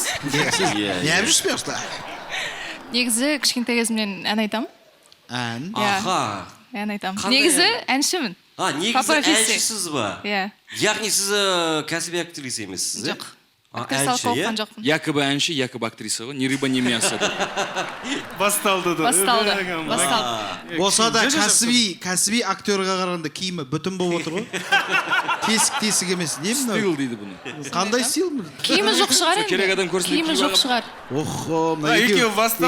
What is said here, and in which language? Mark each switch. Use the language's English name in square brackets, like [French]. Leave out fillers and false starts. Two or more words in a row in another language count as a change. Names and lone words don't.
[Kazakh] Не әбіп жүрсіз бе? Негізі кішкентай кезімнен ән айтамын. Ән? Ән айтамын. Негізі әншімін. Негізі әншісіз ба? Иә. Яғни сіз кәсіби актриса емессіз, Жоқ. Актрисалық оқыған жоқпын. Якобы әнші, якобы актриса ғой. [Russian] Ни рыба, ни мясо. [Kazakh] Басталды. Болса да кәсіби актерға қарағанда киімі бүтін болып отыр ғой. Тесік емес. Не мынау? Стил дейді бұны. Қандай стил? Киімі жоқ шығар енді. Керек адам көрсін деп Киімі жоқ шығар. Екеуі басталды.